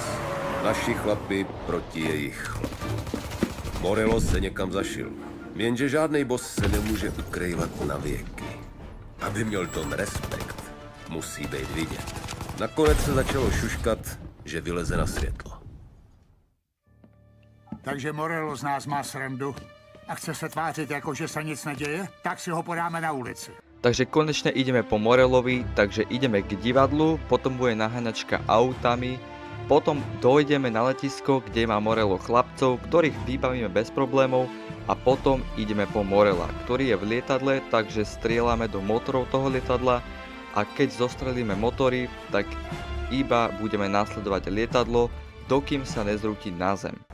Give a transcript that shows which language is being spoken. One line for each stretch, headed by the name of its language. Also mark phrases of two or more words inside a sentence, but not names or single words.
Czech: Naši chlapi proti jejich chlapům. Morello se někam zašil, jenže žádnej boss se nemůže ukrývat na věky. Aby měl Don respekt, musí být vidět. Nakonec se začalo šuškat, že vyleze na světlo. Takže Morello z nás má srandu a chce se tvářit jako, že se nic neděje, tak si ho podáme na ulici.
Slovak: Takže konečne ideme po Morellovi, takže ideme k divadlu, potom bude naháňačka autami, potom dojdeme na letisko, kde má Morello chlapcov, ktorých vybavíme bez problémov a potom ideme po Morella, ktorý je v lietadle, takže strieľame do motorov toho lietadla a keď zostrelíme motory, tak iba budeme nasledovať lietadlo, dokým sa nezrúti na zem.